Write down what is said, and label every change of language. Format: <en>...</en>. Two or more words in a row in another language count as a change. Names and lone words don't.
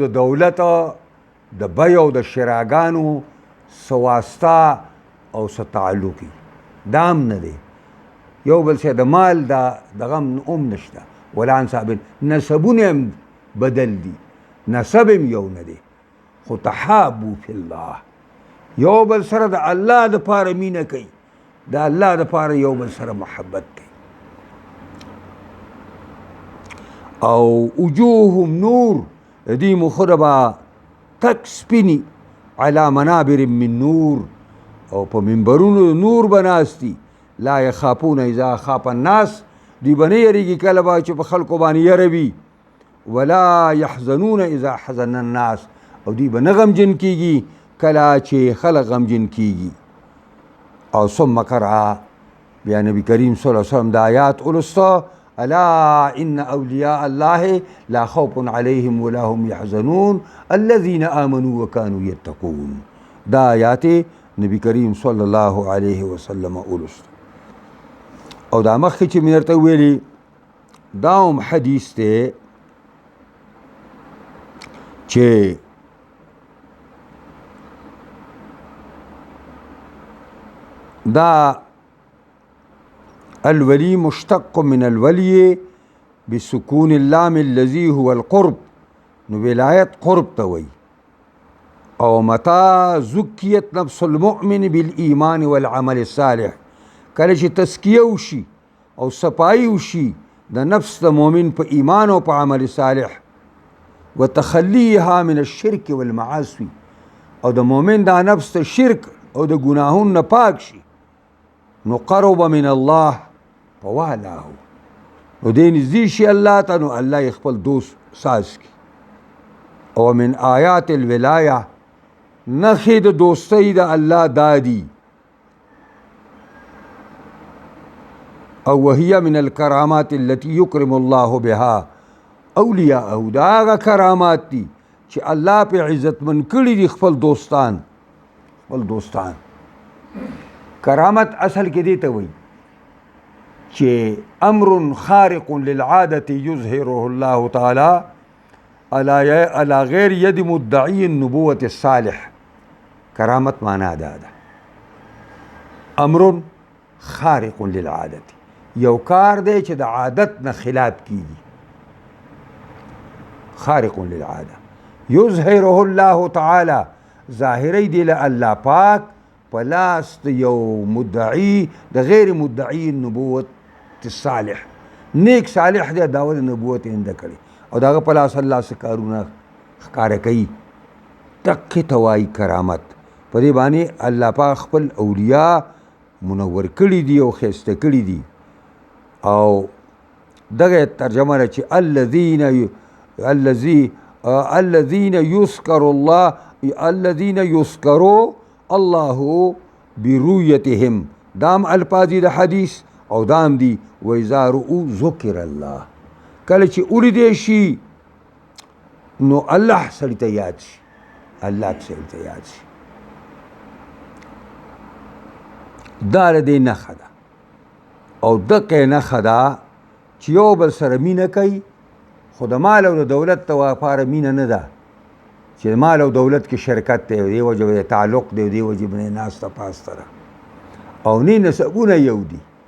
<ps>دولت د بیع او د شراګانو څه واسطه او څه تعلقي دا هم نه دی یو بل څه د مال دغه هم نشته ولا انصاب نسبونه هم بدل دي نسب هم یو نه دی خو</ps> <ar>تحابو فی الله</ar> <ps>یو بل سره د الله دپاره مینه کوي د الله دپاره یو بل سره محبت کوي او</ps> <ar>وجوههم نور</ar> <ps>دوی مخونه به تک سپیني</ps> <ar>علی منابر من نور</ar> <ps>او په منبرونو نور به ناست دي</ps> <ar>لا یخافون اذا خاف الناس</ar> <ps>دوی به نه یریږي کله به چې په خلکو باندې یره وي</ps> <ar>ولا یحزنون اذا حزن الناس</ar> <ps>او دوی به نه غمجن کیږي کله چې خلک غمجن کیږي او</ps> <ar>ثم قرأ</ar> <ps>بیا نبی کریم</ps> <ar>صلی الله علیه وسلم</ar> <ps>د آیات ولسته</ps> <ar>الا ان اولیاء الله لا خوف علیهم ولا هم یحزنون الذین آمنوا وکانوا یتقون</ar> <ps>دا آیات نبی کریم</ps> <ar>صلی الله علیه وسلم</ar> <ps>ولسته او دا مخکې چې مې درته ویلي دا هم حدیث دی</ps> <ar>چې دا الولي مشتق من الولي بسكون اللام الذي هو القرب</ar> <ps>نو ولایت قرب ته وایي او</ps> <ar>متى زکیت نفس المؤمن بالایمان والعمل الصالح</ar> <ps>کله چې تزکیه وشي او صفایي وشي د نفس د مؤمن په ایمان او په عمل صالح</ps> <ar>وتخلیها من الشرك والمعاصي</ar> <ps>او د مؤمن دا نفس ته شرک او د ګناهونو نه پاک شي نو</ps> <ar>قرب من الله فوالاه</ar> <ps>نو دی نږدې شي الله ته نو الله یې خپل دوست ساز کړي او</ps> <ar>من آیات الولایه</ar> <ps>نښې د دوستۍ د الله دا دي او</ps> <ar>وهي من الکرامات التي يكرم الله بها اولیاءه</ar> <ps>دا هغه کرامات دي چې الله په عزتمن کړي دي خپل دوستان کرامت اصل کې دی ته وایي چې</ps> <ar>امر خارق للعادة يظهره الله تعالى على غیر ید مدعی النبوة الصالح</ar> <ps>کرامت معنی دا ده</ps> <ar>امر خارق للعادة</ar> <ps>یو کار دی چې د عادت نه خلاف کیږي</ps> <ar>خارق للعادة يظهره الله تعالى</ar> <ps>ظاهری دی له الله پاک پلاس یو مدعی د</ps> <ar>غیر مدعی النبوت الصالح</ar> <ps>نیک صالح دی دعوت نبوت انده کړي او داغه پلاس الله څخه کارونه ښکاره کوي دقې ته وایي کرامت په دې باندې الله پاک خپل اولیاء منور کړي دي او ښایسته کړي دي او دغه ترجمه ده چې</ps> <ar>الذين يذكر الله برؤيتهم</ar> <ps>دام الفاظ د حدیث او دام دی</ps> <ar>وإذا رؤوا ذکر الله</ar> <ps>کله چې ولیدې شي نو الله سړي ته یاد شي دا د دې نښه ده او دغه نښه ده چې یو بل سره مینه کوي خو د مال او د دولت لپاره مینه نه ده چې مال او دولت کې شرکت دی دی وجه تعلق دی دی وجه باندې ناسته پاسته ده او نه نسبونه یو دي</ps>